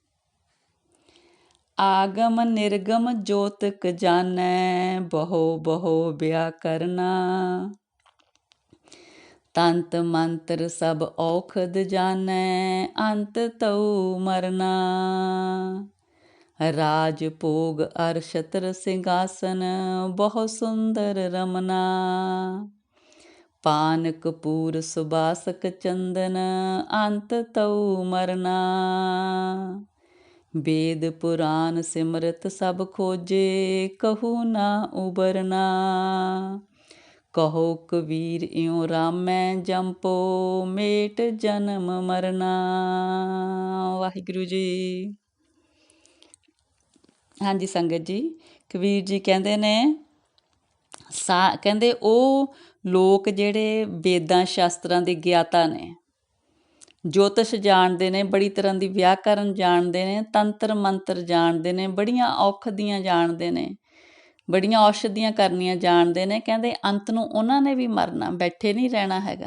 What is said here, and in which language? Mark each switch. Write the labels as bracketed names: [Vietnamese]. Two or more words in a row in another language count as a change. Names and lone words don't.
[Punjabi] ਆਗਮ ਨਿਰਗਮ ਜੋਤਿਕ ਜਾਣੈ ਬਹੁ ਬਹੁ ਬਿਆ ਕਰਨਾ ਤੰਤ ਮੰਤਰ ਸਭ ਔਖਦ ਜਾਣੈ ਅੰਤ ਤਉ ਮਰਨਾ ਰਾਜ ਭੋਗ ਅਰ ਛਤਰ ਸਿੰਘਾਸਨ ਬਹੁ ਸੁੰਦਰ ਰਮਨਾ ਪਾਨ ਕਪੂਰ ਸੁਬਾਸਕ ਚੰਦਨ ਅੰਤ ਤਉ ਮਰਨਾ ਵੇਦ ਪੁਰਾਣ ਸਿਮਰਤ ਸਭ ਖੋਜੇ ਕਹੂ ਨਾ ਉਬਰਨਾ ਕਹੋ ਕਬੀਰ इਉਂ ਰਾਮੈ ਜੰਪੋ ਮੇਟ ਜਨਮ ਮਰਨਾ। ਵਾਹਿਗੁਰੂ ਜੀ। ਹਾਂਜੀ ਸੰਗਤ ਜੀ, ਕਬੀਰ ਜੀ ਕਹਿੰਦੇ ਨੇ ਕਹਿੰਦੇ ਉਹ ਲੋਕ ਜਿਹੜੇ ਵੇਦਾਂ ਸ਼ਾਸਤਰਾਂ ਦੇ ਗਿਆਤਾ ਨੇ, ਜੋਤਿਸ਼ ਜਾਣਦੇ ਨੇ, ਬੜੀ ਤਰ੍ਹਾਂ ਦੀ ਵਿਆਕਰਨ ਜਾਣਦੇ ਨੇ, ਤੰਤਰ ਮੰਤਰ ਜਾਣਦੇ ਨੇ, ਬੜੀਆਂ ਔਖਦੀਆਂ ਜਾਣਦੇ ਨੇ, ਬੜੀਆਂ ਔਸ਼ਧੀਆਂ ਕਰਨੀਆਂ ਜਾਣਦੇ ਨੇ, ਕਹਿੰਦੇ ਅੰਤ ਨੂੰ ਉਹਨਾਂ ਨੇ ਵੀ ਮਰਨਾ, ਬੈਠੇ ਨਹੀਂ ਰਹਿਣਾ ਹੈਗਾ।